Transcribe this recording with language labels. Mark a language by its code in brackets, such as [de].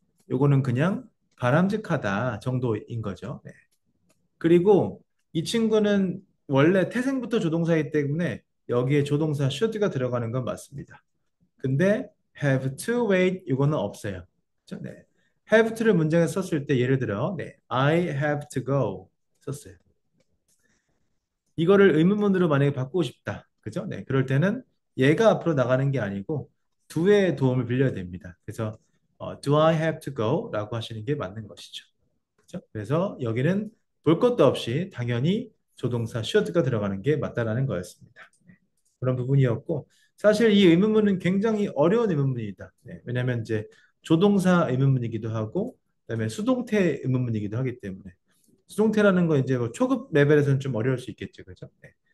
[ko] 요거는 그냥 바람직하다 정도인 거죠. 네. 그리고 이 친구는 원래 태생부터 조동사이기 때문에 여기에 조동사 should가 들어가는 건 맞습니다. 근데 have to wait 이거는 없어요. 그렇죠? 네. have to를 문장에 썼을 때 예를 들어 네. [en] I have to go [ko] 썼어요. 이거를 의문문으로 만약에 바꾸고 싶다. 그죠? 네. 그럴 때는 얘가 앞으로 나가는 게 아니고 do의 도움을 빌려야 됩니다. 그래서 [en] do I have to go? [ko] 라고 하시는 게 맞는 것이죠. 그죠? 그래서 여기는 볼 것도 없이 당연히 조동사 should가 들어가는 게 맞다라는 거였습니다. 그런 부분이었고 사실 이 의문문은 굉장히 어려운 의문문이다. 네, 왜냐하면 이제 조동사 의문문이기도 하고 그다음에 수동태 의문문이기도 하기 때문에 수동태라는 건 이제 뭐 초급 레벨에서는 좀 어려울 수 있겠죠, 그죠? 네.